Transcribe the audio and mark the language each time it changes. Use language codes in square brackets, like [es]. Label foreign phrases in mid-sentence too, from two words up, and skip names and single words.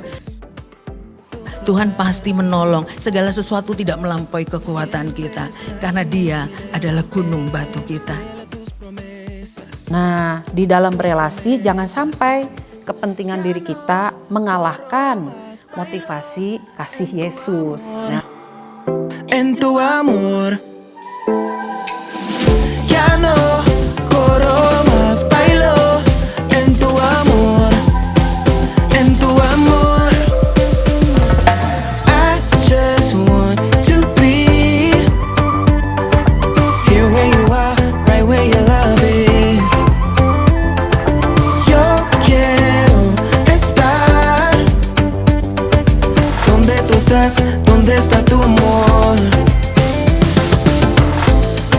[id] Tuhan pasti menolong, segala sesuatu tidak melampaui kekuatan kita. Karena Dia adalah gunung batu kita. Nah, di dalam relasi jangan sampai kepentingan diri kita mengalahkan motivasi kasih Yesus. Nah, [es] En tu amor ya no corro más, bailo en tu amor, en tu amor. [en] I just want to be here where you are, right where your love is. [es] Yo quiero estar donde tú estás, donde está tu amor.